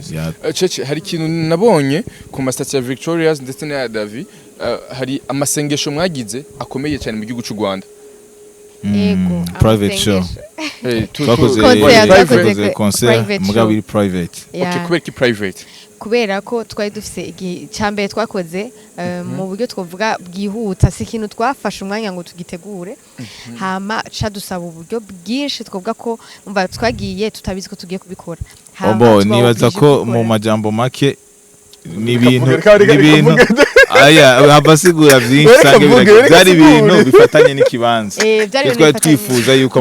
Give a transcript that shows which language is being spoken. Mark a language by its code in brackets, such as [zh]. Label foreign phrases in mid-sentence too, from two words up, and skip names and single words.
[rw] Cece hari ikintu nabonye ku masitati ya Victoria's ndetse na ya Davi hari amasengesho mwagize akomeye cyane mu gihugu cy'u Rwanda. [rn] Yego [en] private show [rn] twakoze concert mugabo iri private. Okay, kubera ki private? Kubera ko twari dufise icyambere twakoze mu buryo twavuga bwihuta si ikintu twafashe umwanya ngo tugitegure hama ca dusaba uburyo bwinshi twavuga ko umva twagiye tutabizi ko tugiye kubikora. Nibaza ko mu majambo make n'ibintu aya abasigura byinshi byari ibintu bifatanye n'ikibanza twari twifuza yuko